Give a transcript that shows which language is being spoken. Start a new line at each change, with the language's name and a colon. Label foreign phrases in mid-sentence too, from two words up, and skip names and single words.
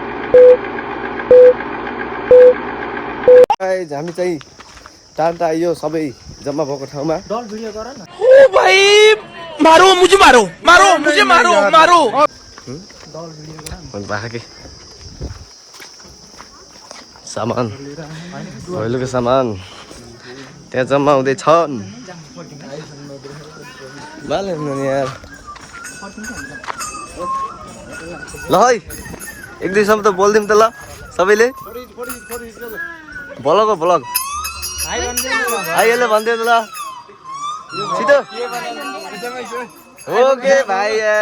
Nepali: हामी चाहिँ टाढा आइयो सबै जम्मा भएको ठाउँमा डल भिडियो गर न
Hindi: ओ भाइ मारो मुझे मारो मारो मुझे मारो मारो
Nepali: डल भिडियो गर न बाँके सामान भैलोको सामान त्यहाँ जम्मा हुँदैछन् यार ल है एक दुई शब्द बोलिदिउँ त ल सबैले ब्लग हो ब्लग आइले भनिदियो त ल छिटो ओके भाइ